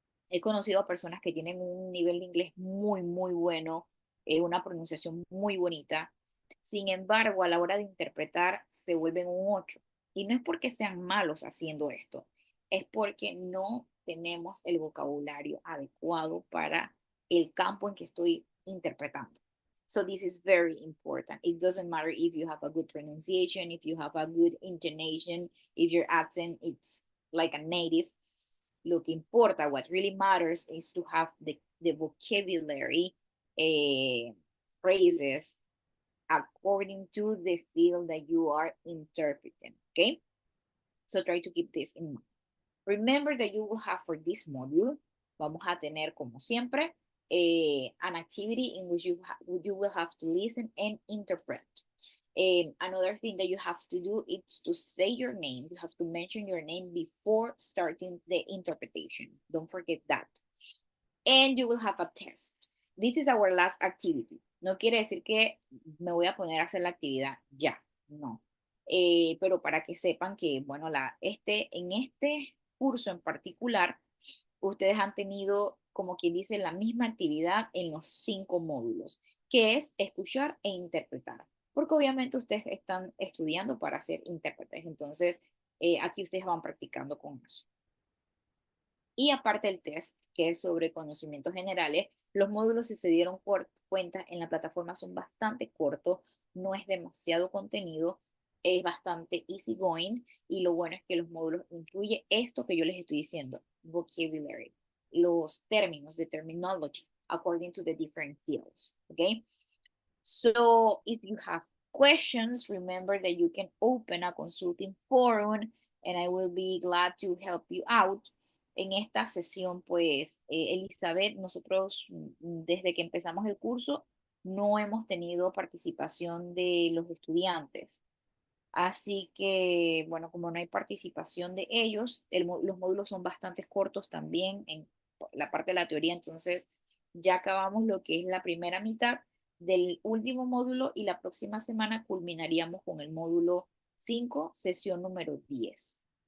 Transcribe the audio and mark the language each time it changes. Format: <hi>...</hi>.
<es>He conocido a personas que tienen un nivel de inglés muy, muy bueno, una pronunciación muy bonita. Sin embargo, a la hora de interpretar se vuelven un 8. Y no es porque sean malos haciendo esto, es porque no tenemos el vocabulario adecuado para el campo en que estoy interpretando.</es> <en>So this is very important. It doesn't matter if you have a good pronunciation, if you have a good intonation, if your accent it's like a native.</en> <es>Lo que importa,</es> <en>what really matters is to have the vocabulary phrases according to the field that you are interpreting, okay? So try to keep this in mind. Remember that you will have for this module,</en> <es>vamos a tener como siempre,</es> <en>an activity in which you will have to listen and interpret. Another thing that you have to do is to say your name. You have to mention your name before starting the interpretation. Don't forget that. And you will have a test. This is our last activity.</en> <es>No quiere decir que me voy a poner a hacer la actividad ya, no. Pero para que sepan que, bueno, en este curso en particular, ustedes han tenido, como quien dice, la misma actividad en los 5 módulos, que es escuchar e interpretar. Porque obviamente ustedes están estudiando para ser intérpretes. Entonces, aquí ustedes van practicando con eso. Y aparte del test, que es sobre conocimientos generales, los módulos, si se dieron cuenta, en la plataforma son bastante cortos, no es demasiado contenido, es bastante</es> <en>easy going,</en> <es>y lo bueno es que los módulos incluyen esto que yo les estoy diciendo, vocabulary, los términos,</es> <en>the terminology, according to the different fields, okay? So if you have questions, remember that you can open a consulting forum and I will be glad to help you out.</en> <es>En esta sesión, pues, Elizabeth, nosotros desde que empezamos el curso no hemos tenido participación de los estudiantes. Así que, bueno, como no hay participación de ellos, los módulos son bastante cortos también en la parte de la teoría, entonces ya acabamos lo que es la primera mitad del último módulo y la próxima semana culminaríamos con el módulo 5, sesión número 10.</es>